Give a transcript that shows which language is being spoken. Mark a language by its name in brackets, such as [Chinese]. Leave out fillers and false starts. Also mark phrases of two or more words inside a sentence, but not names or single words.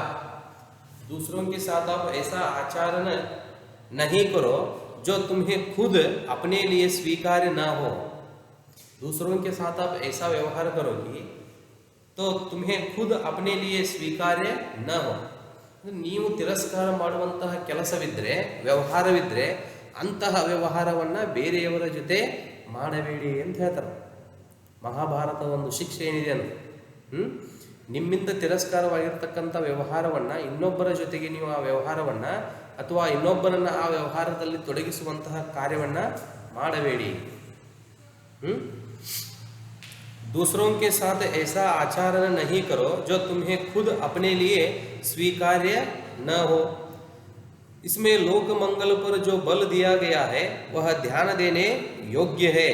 [Hindi] दूसरों के साथ आप ऐसा आचरण नहीं करो जो तुम्हें खुद अपने लिए स्वीकार्य न हो। दूसरों के साथ आप ऐसा व्यवहार करोगे तो तुम्हें खुद अपने लिए ಸ್ವೀಕಾರ್ಯ न हो। [Kannada] ನೀವು ತಿರಸ್ಕಾರ ಮಾಡುವಂತಹ ಕೆಲಸವಿದ್ದರೆ, ವ್ಯವಹಾರವಿದ್ದರೆ ಅಂತಹ ವ್ಯವಹಾರವನ್ನು ಬೇರೆಯವರ ಜೊತೆ ಮಾಡಬೇಡಿ ಅಂತ ಹೇಳ್ತಾರೆ. ಮಹಾಭಾರತ ಒಂದು ಶಿಕ್ಷೆ ಏನಿದೆ ಅಂದ್ರೆ ನಿಮ್ಮಿಂದ ತಿರಸ್ಕಾರವಾಗಿರ್ತಕ್ಕಂಥ ವ್ಯವಹಾರವನ್ನು ಇನ್ನೊಬ್ಬರ ಜೊತೆಗೆ ನೀವು ಆ ವ್ಯವಹಾರವನ್ನು ಅಥವಾ ಇನ್ನೊಬ್ಬರನ್ನು ಆ ವ್ಯವಹಾರದಲ್ಲಿ ತೊಡಗಿಸುವಂತಹ ಕಾರ್ಯವನ್ನು ಮಾಡಬೇಡಿ। [Hindi] दूसरों के साथ ऐसा आचरण नहीं करो जो तुम्हें खुद अपने लिए स्वीकार्य न हो। इसमें लोक मंगल पर जो बल दिया गया है वह ध्यान देने योग्य है।